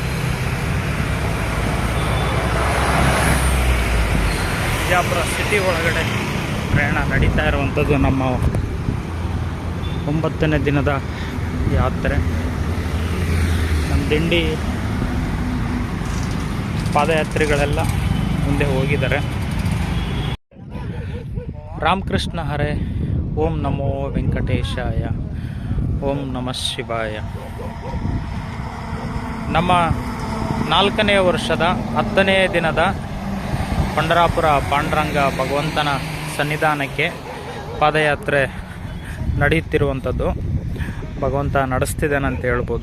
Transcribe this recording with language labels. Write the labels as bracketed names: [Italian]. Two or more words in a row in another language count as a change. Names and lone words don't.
[Kannada] ಬಿಜಾಪುರ ಸಿಟಿ ಒಳಗಡೆ ಪ್ರಯಾಣ ನಡೀತಾ ಇರುವಂಥದ್ದು ನಮ್ಮ 9ನೇ ದಿನದ ಯಾತ್ರೆ. ನಮ್ಮ ದಿಂಡಿ ಪಾದಯಾತ್ರಿಗಳೆಲ್ಲ ಮುಂದೆ ಹೋಗಿದ್ದಾರೆ. [Sanskrit] ರಾಮಕೃಷ್ಣ ಹರೇ, ಓಂ ನಮೋ ವೆಂಕಟೇಶಾಯ, ಓಂ ನಮಃ ಶಿವಾಯ. [Kannada] ನಮ್ಮ 4ನೇ ವರ್ಷದ 10ನೇ ದಿನದ ಪಂಡರಾಪುರ ಪಾಂಡುರಂಗ ಭಗವಂತನ ಸನ್ನಿಧಾನಕ್ಕೆ ಪಾದಯಾತ್ರೆ ನಡೆಯುತ್ತಿರುವಂಥದ್ದು. ಭಗವಂತ ನಡೆಸ್ತಿದ್ದಾನಂತ ಹೇಳ್ಬೋದು.